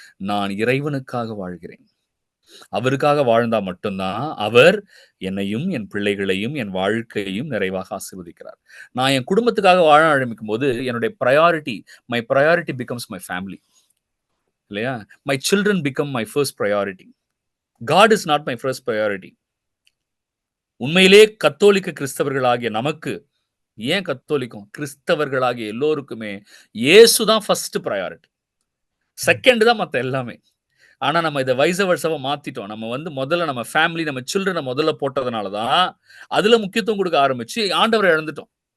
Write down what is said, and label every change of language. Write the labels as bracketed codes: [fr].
[ta] நான் இறைவனுக்காக வாழ்கிறேன். அவருக்காக வாழ்ந்தா மட்டும்தான், அவர் என்னையும், என் பிள்ளைகளையும், என் வாழ்க்கையையும் நிறைவாக ஆசீர்வதிக்கிறார். நான் என் குடும்பத்துக்காக வாழ ஆரம்பிக்கும்போது, என்னுடைய [en] My priority becomes my family. [ta] இல்லையா? [en] My children become my first priority. God is not my first priority. [ta] உண்மையிலே கத்தோலிக்க கிறிஸ்தவர்களாகிய நமக்கு, ஏன் கத்தோலிக்கம்? கிறிஸ்தவர்களாகிய எல்லோருக்குமே இயேசுதான் ஃபர்ஸ்ட் பிரையாரிட்டி. செகண்ட் தான் மத்த எல்லாமே. ஆனா நம்ம இதை வைஸ் வர்சாவா மாத்திட்டோம். நம்ம முதல்ல நம்ம ஃபேமிலி, நம்ம சில்ட்ரனை முதல்ல போட்டதுனால தான் அதுல முக்கியத்துவம் கொடுக்க ஆரம்பிச்சு ஆண்டவரை இழந்துட்டோம்.